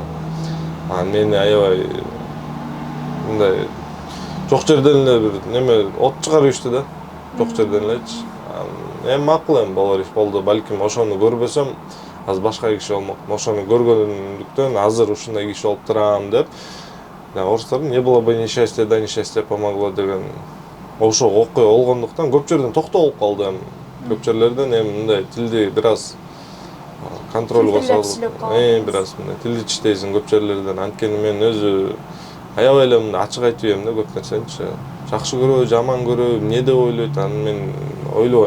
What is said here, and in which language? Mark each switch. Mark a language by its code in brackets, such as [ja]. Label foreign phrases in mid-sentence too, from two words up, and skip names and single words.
[ky] Мени аябай мындай жок жерден эле бир неме от чыгарып ишти да. Жок жерден элечи. Эми макул эми болор иш болду. Балким ошону көрбөсөм, азыр башка киши болмок. Ошону көргөндүктөн азыр ушундай киши болуп турам деп. Орустардын [ru] не было бы несчастья, да несчастье помогло [ky] деген ошо окуя болгондуктан көп жерден токтоо болуп калды эми. Көп жерлерден эми мындай тилди бир аз контролго салып, бир аз мындай тилди чиштейсиң көп жерлерден. Анткени мен өзү аябай эле мындай ачык айтып ийем да көп нерсеничи. Жакшы көрөбү, жаман көрөбү, эмне деп ойлойт, аны мен ойлобойм.